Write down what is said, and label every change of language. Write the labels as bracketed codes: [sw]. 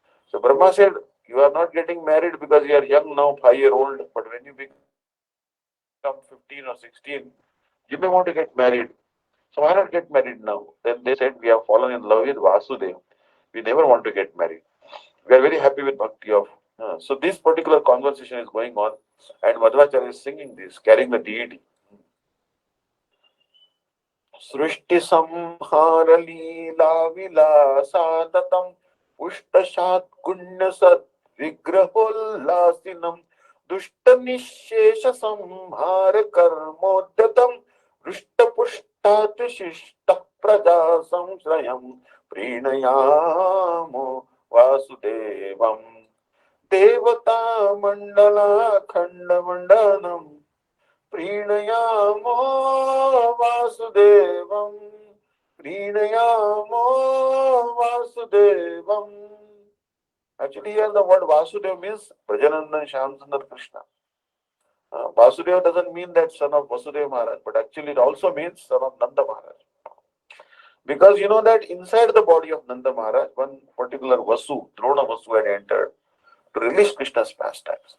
[en] So Brahma said, you are not getting married because you are young now, 5-year-old, but when you become 15 or 16, you may want to get married. So why not get married now? Then they said, we have fallen in love with Vasudev. We never want to get married. We are very happy with bhakti of. So this particular conversation is going on, and Madhvacharya is singing this, carrying the deity. [sa] सृष्टि संहार लीला विलासाततम पुष्टशात गुण्य सद विग्रहोल्लासिनम दुष्ट निशेष संहार कर्मोद्यतम हृष्ट पुष्टात् शिष्ट प्रजा संश्रयम प्रीणयामो वासुदेवम देवता मंडला खंड मंडनम प्रीणयामो Vasudevam प्रीणयामो Vasudevam. [en] Actually, here the word Vasudeva means Brajanandan Shyamsundar Krishna. Vasudeva doesn't mean that son of Vasudeva Maharaj, but actually it also means son of Nanda Maharaj. Because you know that inside the body of Nanda Maharaj, one particular Vasu, Drona Vasu had entered to release Krishna's pastimes.